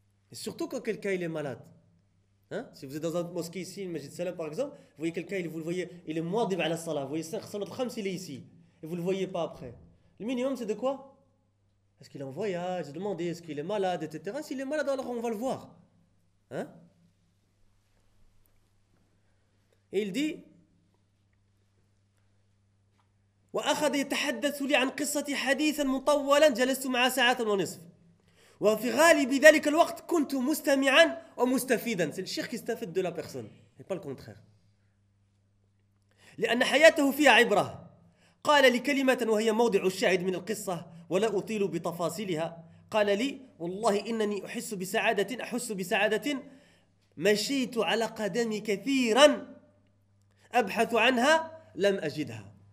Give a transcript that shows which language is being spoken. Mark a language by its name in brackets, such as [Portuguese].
[French] Et surtout quand quelqu'un il est malade. Hein? Si vous êtes dans une mosquée ici, une Majid Salam par exemple, vous voyez quelqu'un, vous le voyez, il est mouadib à la salah. Vous voyez, son autre khams, il est ici. Et vous ne le voyez pas après. Le minimum, c'est de quoi? Est-ce qu'il est en voyage? Demandez, est-ce qu'il est malade, etc. S'il est malade, alors on va le voir. Hein? Et il dit, [Arabic] وَأَخَذَ يَتَحَدَّثُ لِي عَنْ قِصَّةِ حَدِيثًا مُطَوَّلًا جَلَسْتُ مَعَا سَعَةً وَنِصْفٍ. وفي غالب ذلك الوقت كنت مستمعا ومستفيدا. [French] C'est le cheikh qui [Arabic] استفاد [French] de la personne et pas le contraire. [Arabic] لأن حياته فيها عبرة. قال لي كلمة وهي موضع الشاهد من القصة ولا أطيل بتفاصيلها. قال لي والله إنني أحس بسعادة مشيت على قدمي كثيرا أبحث عنها لم أجدها.